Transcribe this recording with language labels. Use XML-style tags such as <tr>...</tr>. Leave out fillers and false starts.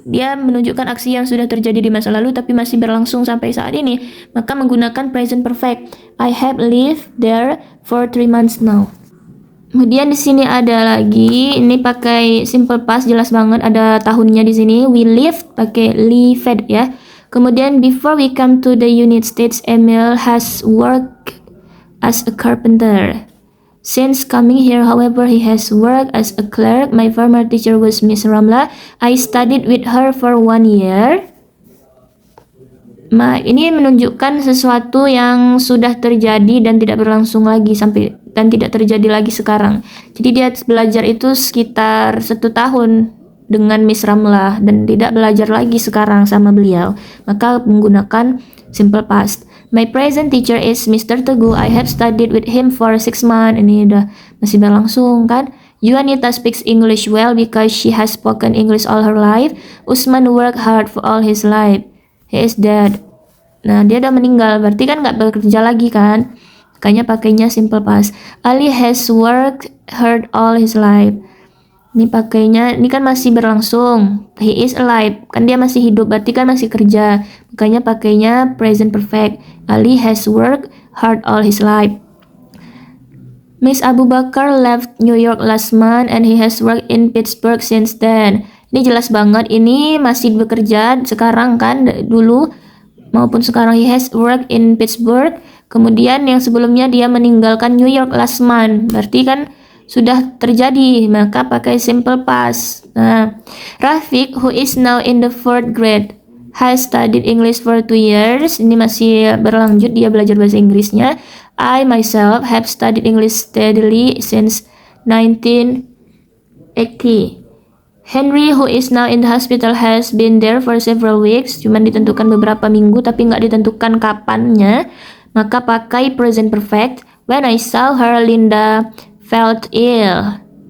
<id>Dia menunjukkan aksi yang sudah terjadi di masa lalu tapi masih berlangsung sampai saat ini, maka menggunakan present perfect.</id> <en>I have lived there for 3 months now.</en> <id>Kemudian di sini ada lagi, ini pakai simple past, jelas banget ada tahunnya di sini.</id> <en>We lived</en> <id>pakai lived ya. Kemudian</id> <en>before we come to the United States, Emil has worked as a carpenter. Since coming here, however, he has worked as a clerk. My former teacher was Miss Ramla. I studied with her for 1 year.</en> <id>Ini menunjukkan sesuatu yang sudah terjadi dan tidak berlangsung lagi dan tidak terjadi lagi sekarang. Jadi dia belajar itu sekitar 1 tahun dengan Miss Ramla dan tidak belajar lagi sekarang sama beliau. Maka menggunakan simple past.</id> <en>My present teacher is Mr. Teguh. I have studied with him for 6 months.</en> <id>Ini udah masih berlangsung kan.</id> <en>Juanita speaks English well because she has spoken English all her life. Usman worked hard for all his life. He is dead.</en> <id>Nah, dia udah meninggal, berarti kan nggak bekerja lagi kan. Makanya pakainya simple past.</id> <en>Ali has worked hard all his life.</en> <id>Ini pakainya, ini kan masih berlangsung.</id> <en>He is alive,</en> <id>kan dia masih hidup, berarti kan masih kerja. Makanya pakainya present perfect.</id> <en>Ali has worked hard all his life. Miss Abu Bakar left New York last month and he has worked in Pittsburgh since then.</en> <id>Ini jelas banget, ini masih bekerja sekarang kan, dulu maupun sekarang.</id> <en>He has worked in Pittsburgh.</en> <id>Kemudian yang sebelumnya dia meninggalkan New York</id> <en>last month.</en> <id>Berarti kan sudah terjadi, maka pakai simple past.</id> <en>Nah, Rafiq, who is now in the 4th grade, has studied English for 2 years.</en> <id>Ini masih berlanjut, dia belajar bahasa Inggrisnya.</id> <en>I myself have studied English steadily since 1980. Henry, who is now in the hospital, has been there for several weeks.</en> <id>Cuman ditentukan beberapa minggu, tapi nggak ditentukan kapannya. Maka pakai present perfect.</id> <en>When I saw her, Linda felt ill.</en>